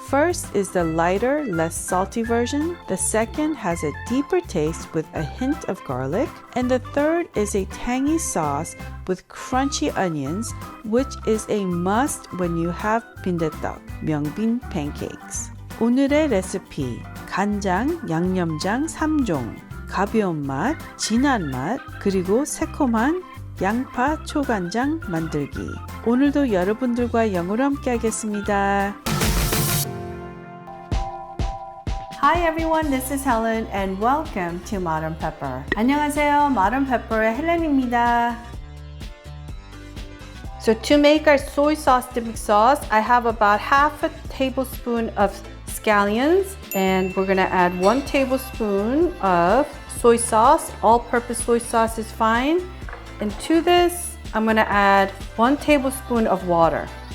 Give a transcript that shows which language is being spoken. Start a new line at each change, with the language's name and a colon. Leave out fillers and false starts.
English: First is the lighter, less salty version. The second has a deeper taste with a hint of garlic. And the third is a tangy sauce with crunchy onions, which is a must when you have 빈대떡, 명빈 pancakes.
Korean: 오늘의 레시피, 간장, 양념장 3종. 가벼운 맛, 진한 맛, 그리고 새콤한 양파초간장 만들기. 오늘도 여러분들과 영어로 함께 하겠습니다.
English: Hi everyone, this is Helen and welcome to Modern Pepper.
Korean: 안녕하세요, Modern Pepper의 헬렌입니다.
English: So to make our soy sauce dipping sauce, I have about half a tablespoon of scallions, and we're gonna add 1 tablespoon of soy sauce. All-purpose soy sauce is fine. And to this, I'm gonna add 1 tablespoon of water.